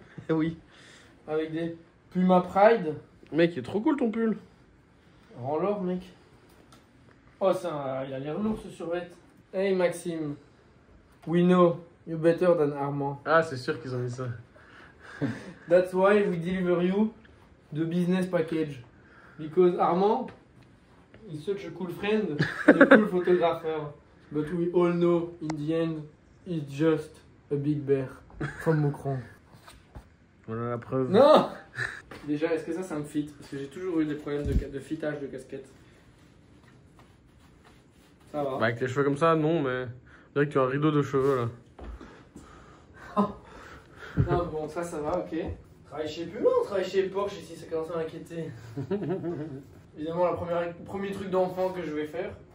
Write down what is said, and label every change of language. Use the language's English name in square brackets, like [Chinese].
[French] Oui. Avec des Puma Pride. Mec, il est trop cool ton pull. Rends l'or, mec. Oh, il a l'air lourd ce survêt. [English] Hey Maxime. We know. You better than Armand. [French] Ah, c'est sûr qu'ils ont mis ça. [English] That's why we deliver you the business package. Because Armand is such a cool friend and a cool photographer. But we all know in the end he's just a big bear from Moucron. [French] Voilà la preuve. Non. Déjà, est-ce que ça me fit? Parce que j'ai toujours eu des problèmes de fitage de casquette. Ça va. Bah, avec les cheveux comme ça, non, mais on dirait que tu as un rideau de cheveux là. Non, bon, ça va, ok. Travaille chez Puma ou travaille chez Porsche ici, ça commence à m'inquiéter. Évidemment, le premier truc d'enfant que je vais faire.